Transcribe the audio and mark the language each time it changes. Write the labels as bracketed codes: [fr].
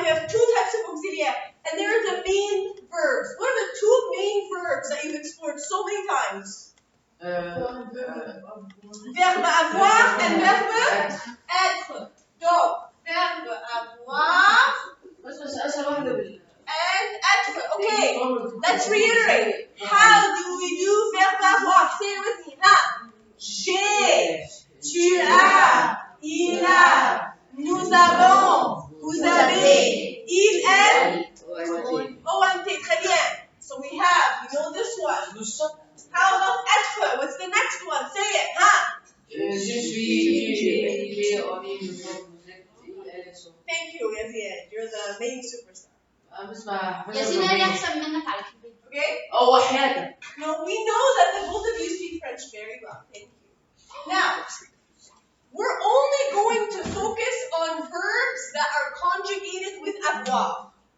[en] We have two types of auxiliaires. And there are the main verbs. What are the two main verbs that you've explored so many times? [fr] Verbe avoir and verbe être. Donc, verbe avoir and être. [en] Okay, let's reiterate. How do we do verbe avoir? Say it with me. Huh? [fr] J'ai, tu as, il a, nous avons, vous avez, il, elle, OMT. Très bien. [en] So we have, you know this one. How about être? What's the next one? Say it, huh? [fr] Je suis, j'ai, on est, nous sommes, vous êtes, elles sont. [en] Thank you, Yazid. You're the main superstar. [ar] بسمع ياسين انا احسن منك على فكره. [en] Okay? [ar] أو حياتك. [en] No, we know that the both of you speak French very well. Thank you. Now, we're only going to focus on verbs that are conjugated with avoir.